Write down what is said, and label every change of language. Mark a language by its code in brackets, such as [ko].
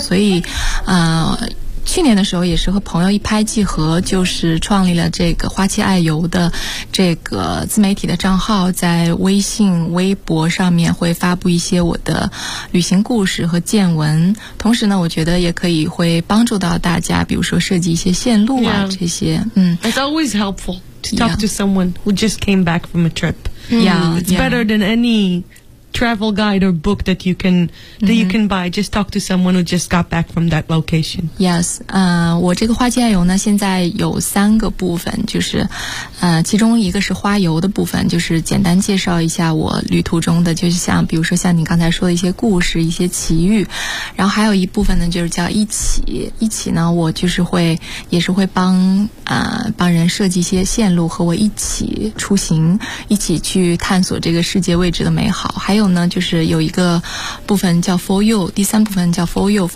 [zh] 所以去年的时候也是和朋友一拍即合，就是创立了这个花七爱游的这个自媒体的账号，在微信微博上面会发布一些我的旅行故事和见闻，同时呢我觉得也可以会帮助到大家，比如说设计一些线路啊、 yeah. 这些 [en] It's always helpful to talk to someone who just came back from a trip. Yeah, it's better than any travel guide or book that you can you can buy. Just talk to someone who just got back from that location. [zh] Yes, 我这个花七爱游呢，现在有三个部分，就是其中一个是花游的部分，就是简单介绍一下我旅途中的，就是像比如说像你刚才说的一些故事、一些奇遇，然后还有一部分呢，就是叫一起呢，我就是会帮人设计一些线路，和我一起出行，一起去探索这个世界未知的美好，还有呢，就是有一个部分叫 For You， 第三部分叫 For You。